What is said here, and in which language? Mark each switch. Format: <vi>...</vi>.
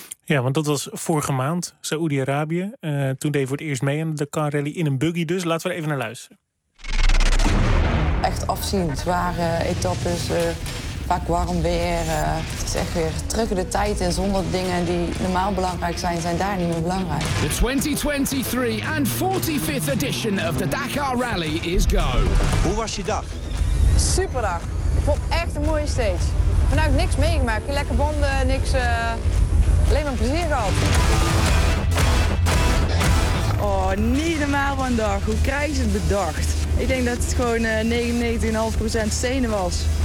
<nl>Ja, want dat was vorige maand, Saoedi-Arabië. Toen deed ik voor het eerst mee aan de Dakar Rally in een buggy. Dus laten we er even naar luisteren. Echt afzien, zware etappes, vaak warm weer. Het is echt weer terug de tijd en zonder dingen die normaal belangrijk zijn, zijn daar niet meer belangrijk.</nl> <en>The 2023 and 45th edition of the Dakar Rally is go.</en> <nl>Hoe was je dag? Super dag. Ik vond echt een mooie stage. Ik heb vandaag niks meegemaakt. Lekker banden, niks... Alleen maar plezier gehad. Oh, niet normaal van dag. Hoe krijg je het bedacht? Ik denk dat het gewoon 99,5% stenen was.</nl>